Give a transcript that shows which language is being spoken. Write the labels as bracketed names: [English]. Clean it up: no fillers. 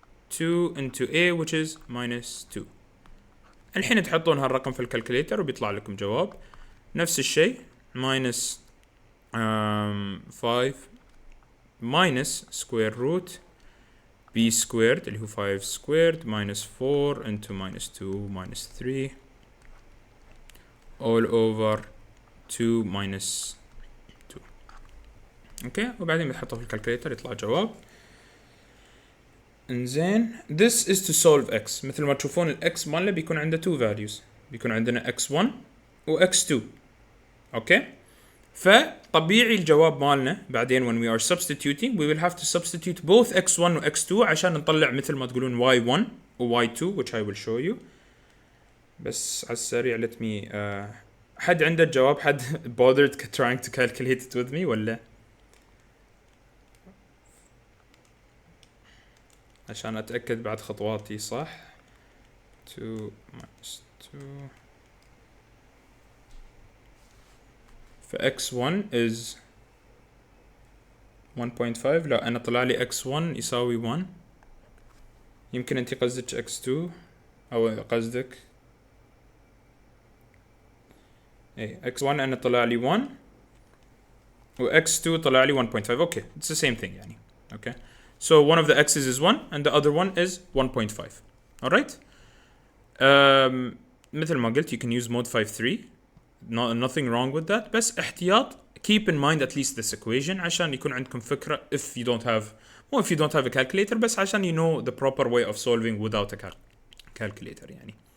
[English] 2 into a which is minus 2. [Arabic] الحين تحطون هالرقم في الكالكوليتر وبيطلع لكم جواب نفس الشيء [English] minus 5 minus square root b squared اللي هو 5 squared minus 4 into minus 2 minus 3 all over 2 minus 2. [Arabic] اوكي وبعدين بتحطه في الكالكوليتر يطلع جواب. [English] انزين this is to solve x. [Arabic] مثل ما تشوفون الاكس مالنا بيكون عنده 2 values. بيكون عندنا x1 و x2. اوكي فطبيعي الجواب مالنا بعدين [English] when we are substituting we will have to substitute both x1 و x2 [Arabic] عشان نطلع مثل ما تقولون [English] y1 و y2 which I will show you. [Arabic] بس على السريع [English] let me [Arabic] حد عنده الجواب؟ حد [English] bothered trying to calculate it with me [Arabic] ولا؟ عشان أتأكد بعد خطواتي صح. [English] 2 minus 2 ف x1 is 1.5. [Arabic] لا أنا طلع لي x1 يساوي 1. يمكن أنت قصدك x2 أو قصدك ايه x1 أنا طلع لي 1 و x2 طلع لي 1.5. [English] okay it's the same thing يعني. okay so one of the x's is 1 and the other one is 1.5. alright [Arabic] مثل ما قلت [English] you can use mode 5.3. nothing wrong with that. [Arabic] بس احتياط [English] keep in mind at least this equation [Arabic] عشان يكون عندكم فكرة [English] if you don't have a calculator بس عشان you know the proper way of solving without a calculator يعني.